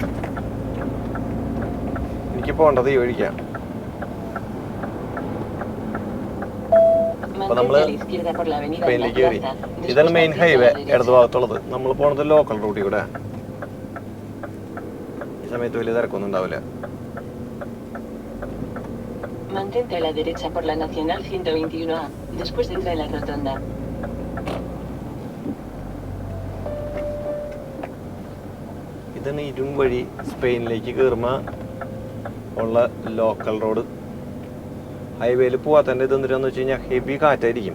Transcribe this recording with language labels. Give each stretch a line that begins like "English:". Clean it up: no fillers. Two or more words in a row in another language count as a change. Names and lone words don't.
Malayalam: എനിക്ക് പോകേണ്ടത് ഈ വഴിക്കാം. അപ്പോൾ നമ്മൾ സ്പെയിനിലേക്ക് കയറി. ഇതാണ്
English: main highway
Malayalam: ഇടത് ഭാഗത്തുള്ളത്. നമ്മൾ പോണത് ലോക്കൽ റൂട്ടിൽ കൂടെ. ഈ സമയത്ത് വലിയ തിരക്കൊന്നും ഉണ്ടാവില്ല.
Spanish: Mantente a la derecha por la Nacional 121A, después entra en la rotonda.
Malayalam: ഇതാണ് ഇരും വഴി സ്പെയിനിലേക്ക് കയറുമ്പോൾ ഉള്ള
English: local road.
Malayalam: ഹൈവേയിൽ പോകാത്തതിൻ്റെ ഇത് എന്തിനാന്ന് വെച്ച് കഴിഞ്ഞാൽ ഹെവി കാറ്റായിരിക്കും.